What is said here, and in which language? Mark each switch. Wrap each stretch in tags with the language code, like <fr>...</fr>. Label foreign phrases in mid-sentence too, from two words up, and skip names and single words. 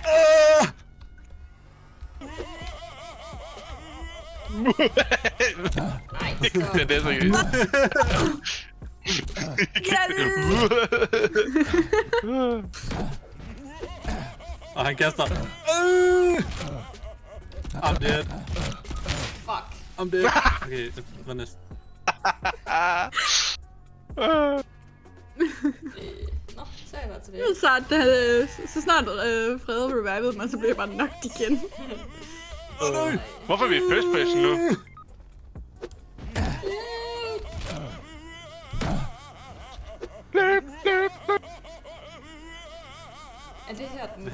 <da>Ej, Det er så ikke. Og han kaster.</da> <en>I'm dead. fuck. I'm dead.</en> <da>Okay, det var næsten. Nå, så er jeg bare tilbage. Så snart Frede revivede mig, så blev jeg bare knocked igen. Hvorfor er vi i</da> <en>first person</en> <da>nu? Er det her den</da>